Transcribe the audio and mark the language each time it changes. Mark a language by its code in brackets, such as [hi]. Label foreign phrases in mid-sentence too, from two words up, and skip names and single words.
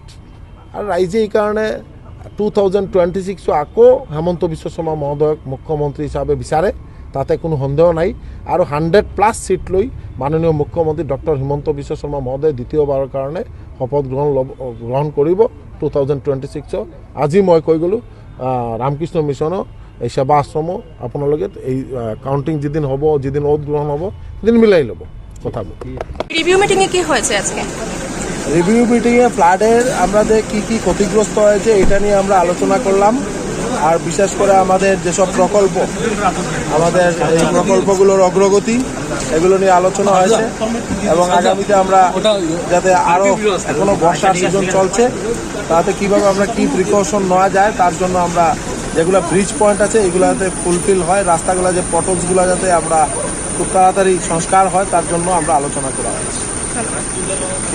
[as] আৰু ৰাইজে এইকাৰণে 2026 আকৌ হেমন্ত বিশ্ব শৰ্মা মহোদয়ক মুখ্যমন্ত্ৰী হিচাপে বিচাৰে, তাতে কোনো সন্দেহ নাই। আৰু 100+ সিট লৈ মাননীয় মুখ্যমন্ত্ৰী ডক্টৰ হিমন্ত বিশ্ব শৰ্মা মহোদয় দ্বিতীয়বাৰৰ কাৰণে শপত গ্ৰহণ কৰিব 2026। আজি মই কৈ গ'লোঁ রামকৃষ্ণ মিশনও এই সেবা আশ্রমও আপোনালোকে এই কাউন্টিং যেদিন হ'ব যেদিন ওত গ্রহণ হ'ব সেদিন মিলাই ল'ব কথাবোৰ। [en] review meeting [bn] এ কি হয়েছে আজকে? [en] review meeting [bn] ফ্লাডের আমাদের কি কি ক্ষতিগ্রস্ত হয়েছে এটা নিয়ে আমরা আলোচনা করলাম। আর বিশেষ করে আমাদের যেসব প্রকল্প, আমাদের এই প্রকল্পগুলোর অগ্রগতি, এগুলো নিয়ে আলোচনা হয়েছে এবং আগামীতে আমরা যাতে আরও এখনো বর্ষার সিজন চলছে তাতে কীভাবে আমরা কি প্রিকশন নেওয়া যায় তার জন্য আমরা যেগুলো [en] bridge point [bn] আছে এগুলো যাতে ফুলফিল হয়, রাস্তাগুলো যে পটলসগুলো যাতে আমরা খুব তাড়াতাড়ি সংস্কার হয় তার জন্য আমরা আলোচনা করা হয়েছে।